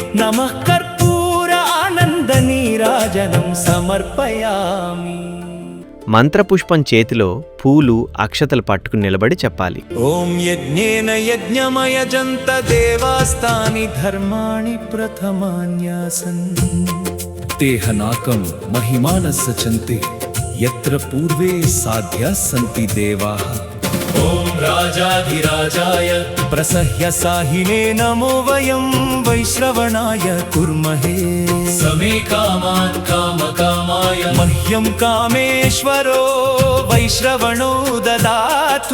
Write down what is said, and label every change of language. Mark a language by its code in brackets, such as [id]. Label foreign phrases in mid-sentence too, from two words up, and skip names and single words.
[sa] కర్పూర ఆనంద నీరాజనం నీరాజనం సమర్పయామి. [te] మంత్రపుష్పం చేతిలో పూలు అక్షతలు పట్టుకుని నిలబడి చెప్పాలి. [sa] ఓం యజ్ఞేన యజ్ఞమయజంత దేవాస్తాని ధర్మాణి ప్రథమాన్యాసన్. तेहनाकं महिमानः सचन्ते यत्र पूर्वे साध्याः सन्ति देवाः. ఓం రాజాధిరాజాయ ప్రసహ్య సాహినే నమో వయం వైశ్రవణాయ కుర్మహే. సమే కామాన్ కామకామాయ మహ్యం కామేశ్వరో వైశ్రవణో దదాతు.